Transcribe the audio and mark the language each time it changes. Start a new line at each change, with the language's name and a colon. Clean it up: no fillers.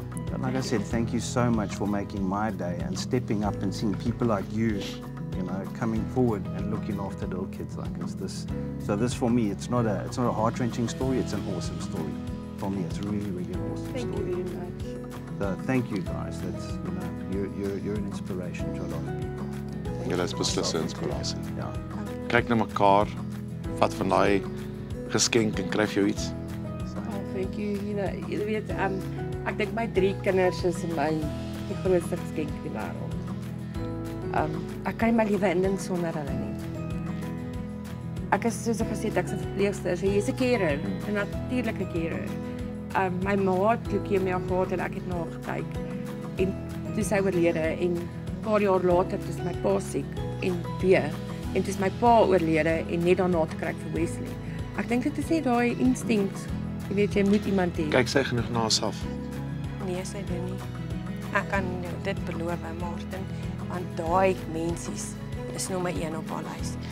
English: But like I said, thank you so much for making my day and stepping up and seeing people like you know, coming forward and looking after little kids like us. So this for me, it's not a heart-wrenching story, it's an awesome story. For me, it's really, really an awesome story. Thank you very much. So thank you guys. That's, you know, you're an inspiration to a lot of people.
Afrikaans: Julle is beslis 'n inspirasie. Ja. Kyk na mekaar, vat van daai geskenk en kry vir jou iets.
English: Oh, thank you. You know,
Afrikaans: jy weet, ek dink my 3 kinders is die grootste geskenk in die wêreld. Ek kan nie my lewe indink sonder hulle nie. Ek is, soos ek gesê het, ek's 'n verpleegster, so jy's 'n carer, 'n natuurlike carer. My ma het leukemie gehad en ek het na haar gekyk. En toe sy oorlede en 'n paar jaar later is my pa siek en weer. En toe is my pa oorlede en net daarna te kry vir Wesley. Ek dink dit is net daai instinct. Jy weet, jy moet iemand hê. Kyk sy genoeg na haarself. Nee, sy doen nie. Ek kan dit beloof, Martin, want daai mensies is nommer 1 op haar lys.